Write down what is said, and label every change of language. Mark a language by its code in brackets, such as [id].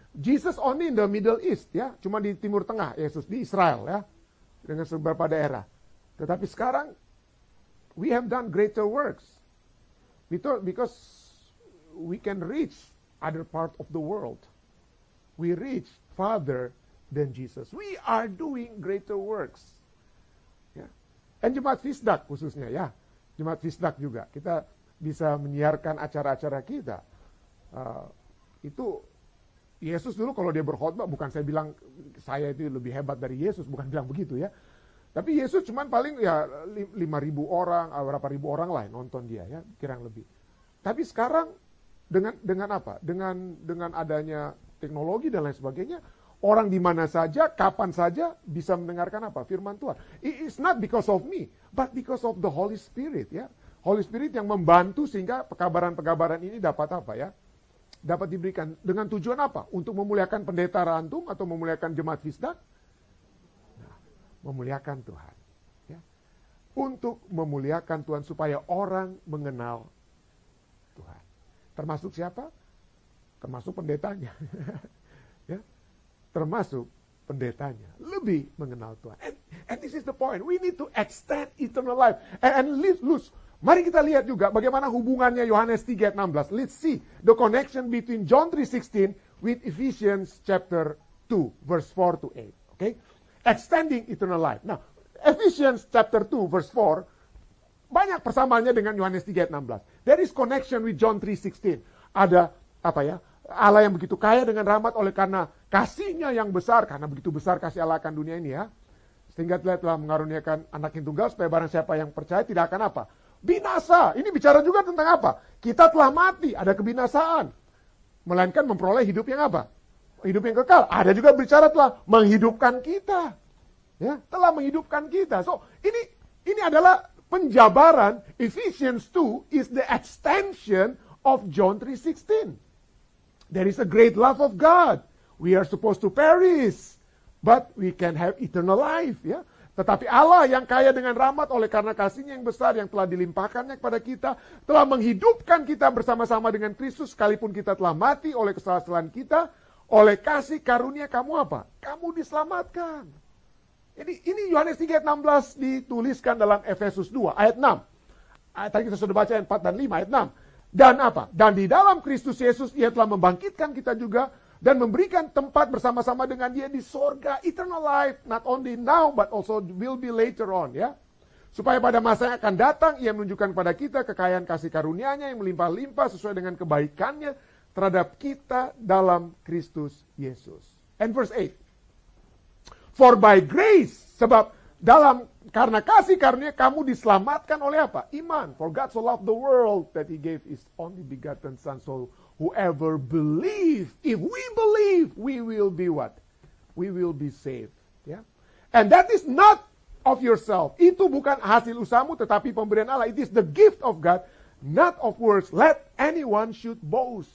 [en] Jesus only in the Middle East, [id] ya, cuma di Timur Tengah, Yesus di Israel, ya, dengan beberapa daerah. Tetapi sekarang [en] we have done greater works because we can reach other part of the world. We reach farther than Jesus. We are doing greater works. [id] Dan Jemaat Fisdak khususnya ya. Jemaat Fisdak juga. Kita bisa menyiarkan acara-acara kita. Itu Yesus dulu kalau dia berkhotbah, bukan saya bilang saya itu lebih hebat dari Yesus, bukan bilang begitu ya. Tapi Yesus cuman paling ya 5.000 orang, berapa ribu orang lah nonton dia ya, kurang lebih. Tapi sekarang dengan apa? Dengan adanya teknologi dan lain sebagainya, orang di mana saja, kapan saja bisa mendengarkan apa? Firman Tuhan. [en] It's not because of me, but because of the Holy Spirit ya. [id] Holy Spirit yang membantu sehingga pekabaran-pekabaran ini dapat apa ya? Dapat diberikan dengan tujuan apa? Untuk memuliakan pendeta rantum atau memuliakan jemaat Fisdak? Nah, memuliakan Tuhan. Ya. Untuk memuliakan Tuhan supaya orang mengenal Tuhan. Termasuk siapa? Termasuk pendetanya. Ya. Termasuk pendetanya. Lebih mengenal Tuhan. [en] And this is the point. We need to extend eternal life. And lose. [id] Mari kita lihat juga bagaimana hubungannya Yohanes 3 ayat 16. [en] Let's see the connection between John 3:16 with Ephesians chapter 2 verse 4 to 8. Okay? Extending eternal life. Now, Ephesians chapter 2 verse 4 [id] banyak persamaannya dengan Yohanes 3 ayat 16. [en] There is connection with John 3:16. [id] Ada apa ya? Allah yang begitu kaya dengan rahmat oleh karena kasihnya yang besar, karena begitu besar kasih Allah akan dunia ini ya. Sehingga telah mengaruniakan anak yang tunggal supaya barang siapa yang percaya tidak akan apa? Binasa. Ini bicara juga tentang apa? Kita telah mati, ada kebinasaan. Melainkan memperoleh hidup yang apa? Hidup yang kekal. Ada juga bicara telah menghidupkan kita. Ya, telah menghidupkan kita. So, ini adalah penjabaran. [en] Ephesians 2 is the extension of John 3:16. There is a great love of God. We are supposed to perish, but we can have eternal life, ya. [id] Tetapi Allah yang kaya dengan rahmat oleh karena kasihnya yang besar yang telah dilimpahkannya kepada kita, telah menghidupkan kita bersama-sama dengan Kristus sekalipun kita telah mati oleh kesalahan kita, oleh kasih karunia kamu apa? Kamu diselamatkan. Ini Yohanes 3 ayat 16 dituliskan dalam Efesus 2 ayat 6. Tadi kita sudah baca ayat 4 dan 5 ayat 6. Dan apa? Dan di dalam Kristus Yesus ia telah membangkitkan kita juga dan memberikan tempat bersama-sama dengan dia di sorga, [en] eternal life, not only now, but also will be later on, [id] ya. Supaya pada masa yang akan datang, ia menunjukkan kepada kita kekayaan kasih karunia-Nya yang melimpah-limpah sesuai dengan kebaikannya terhadap kita dalam Kristus Yesus. [en] And verse 8. For by grace, [id] sebab karena kasih karunia kamu diselamatkan oleh apa? Iman. [en] For God so loved the world that he gave his only begotten Son, so whoever believe, if we believe, we will be what? We will be saved. Yeah? And that is not of yourself. [id] Itu bukan hasil usahamu, tetapi pemberian Allah. [en] It is the gift of God, not of works. Let anyone should boast.